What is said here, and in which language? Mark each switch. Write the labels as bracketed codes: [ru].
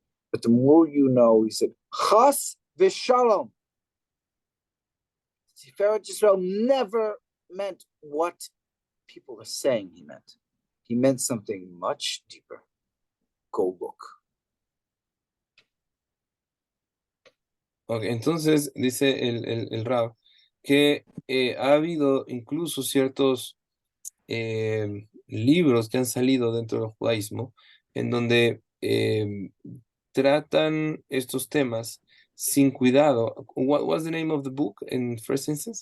[en] But the more you know, he said, [he] Chas v'shalom. [en] Tiferet Yisrael never meant what people are saying he meant. He meant something much deeper. Go look. [es] Okay, entonces dice el Rab que ha habido incluso ciertos libros que han salido dentro del judaísmo en donde tratan estos temas sin cuidado. [en] What was the name of the book in first instance?